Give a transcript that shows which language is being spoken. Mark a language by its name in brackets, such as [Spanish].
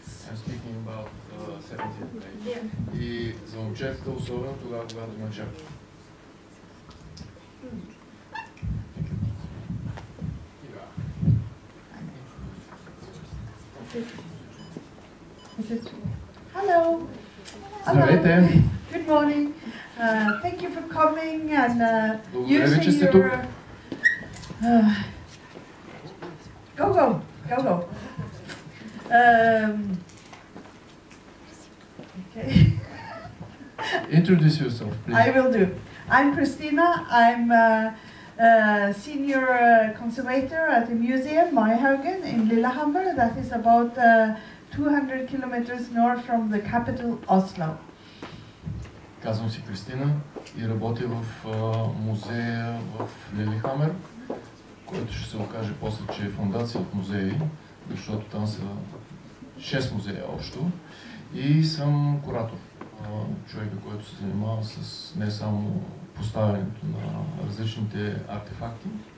[English] I'm speaking about 17th May. [Bulgarian] И за момчетата, особено тогава, когато има чапки. [English] Hello. [Bulgarian] Здравейте. [English] Good morning. Thank you for coming and [Bulgarian] Благодаря ви, че [English] using [Bulgarian] сте тук. [English] Go. Okay. Introduce yourself, please. I will do. I'm Christina. I'm a senior conservator at the museum Maihaugen in Lillehammer. That is about 200 kilometers north from the capital Oslo. [Bulgarian] Казвам се Кристина и работя в музея в Лилихамер, който ще се окаже после, че е фондация от музеи, защото там са 6 музея общо. И съм куратор, човека, който се занимава с не само поставянето на различните артефакти.